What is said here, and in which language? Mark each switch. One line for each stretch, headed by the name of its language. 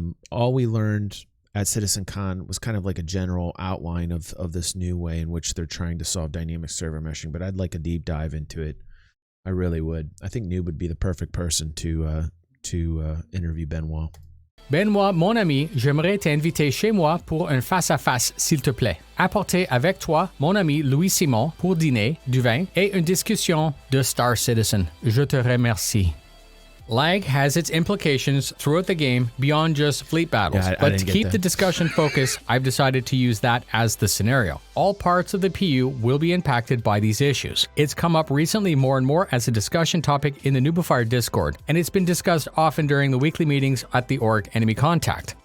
English: All we learned at CitizenCon was kind of like a general outline of this new way in which they're trying to solve dynamic server meshing, but I'd like a deep dive into it. I really would. I think Noob would be the perfect person to interview Benoît.
French: Benoît, mon ami, j'aimerais t'inviter chez moi pour un face-à-face, s'il te plaît. Apporter avec toi mon ami Louis-Simon pour dîner, du vin et une discussion de Star Citizen. Je te remercie.
English: Lag has its implications throughout the game beyond just fleet battles, but to keep the discussion focused, I've decided to use that as the scenario. All parts of the PU will be impacted by these issues. It's come up recently more and more as a discussion topic in the Noobifier Discord, and it's been discussed often during the weekly meetings at the org Enemy Contact.